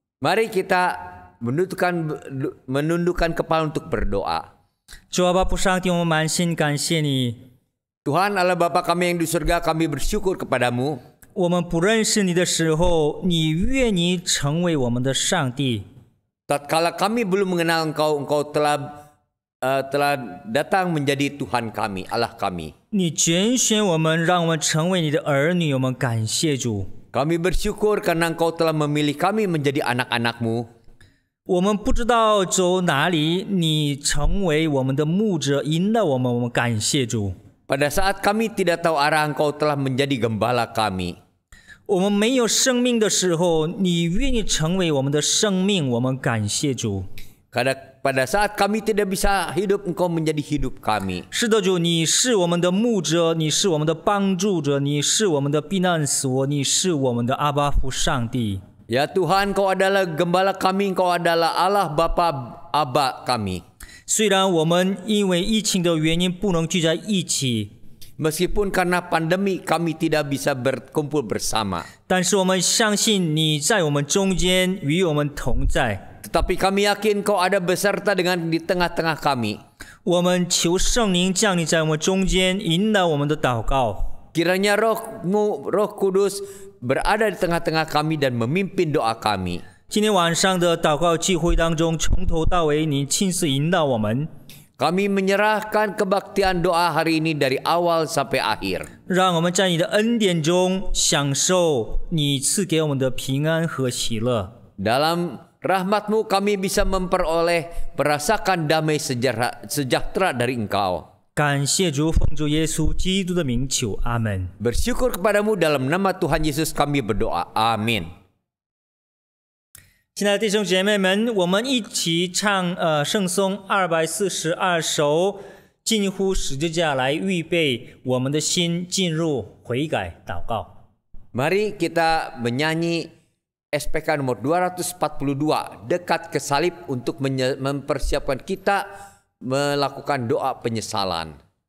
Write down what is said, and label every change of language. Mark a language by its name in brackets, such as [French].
[Indonesian] Mari kita menundukkan kepala untuk berdoa. [Chinese] 主啊，父上帝，我们满心感谢你。 [Indonesian] Tuhan Allah Bapa kami yang di surga, kami bersyukur kepadamu. [Chinese] 我们不认识你的时候，你愿意成为我们的上帝。 [Indonesian] Tatkala kami belum mengenal Engkau, Engkau telah datang menjadi Tuhan kami, Allah kami. [Chinese] 你拣选我们，让我们成为你的儿女，我们感谢主。 [Indonesian] Kami bersyukur karena Engkau telah memilih kami menjadi anak-anak-Mu. [Chinese] 我们不知道走哪里，你成为我们的牧者，引导我们，我们感谢主。 [Indonesian] Pada saat kami tidak tahu arah, Engkau telah menjadi gembala kami. [Chinese] 我们没有生命的时候，你愿意成为我们的生命，我们感谢主。 [Indonesian] Pada saat kami tidak bisa hidup, Engkau menjadi hidup kami. [Chinese] 是的，主，你是我们的牧者，你是我们的帮助者，你是我们的避难所，你是我们的阿爸父上帝。 [Indonesian] Ya Tuhan, Engkau adalah gembala kami, Engkau adalah Allah Bapa Aba kami. [Chinese] 虽然我们因为疫情的原因不能聚在一起， [Indonesian] Meskipun karena pandemi kami tidak bisa berkumpul bersama. [Chinese] 但是我们相信你在我们中间，与我们同在。 [Indonesian] Tetapi kami yakin Kau ada beserta dengan di tengah-tengah kami. [Chinese] 我们求圣灵降临在我们中间，引导我们的祷告。 [Indonesian] Kiranya Roh-Mu, Roh Kudus berada di tengah-tengah kami dan memimpin doa kami. [Chinese] 今天晚上的祷告聚会当中，从头到尾，你亲自引导我们。 [Indonesian] Kami menyerahkan kebaktian doa hari ini dari awal sampai akhir. [Chinese] 让我们在你的恩典中享受你赐给我们的平安和喜乐。 [Indonesian] Dalam rahmat-Mu kami bisa memperoleh merasakan damai sejahtera dari Engkau. [Chinese] 感谢主，奉主耶稣基督的名求，阿门。 [Indonesian] Bersyukur kepadamu dalam nama Tuhan Yesus kami berdoa. Amin. [Chinese] 亲爱的弟兄姐妹们，我们一起唱圣颂242首，近乎十字架来预备我们的心进入悔改祷告。 [Indonesian] Mari kita menyanyi SPK nomor 242, dekat ke salib, untuk mempersiapkan kita melakukan doa penyesalan.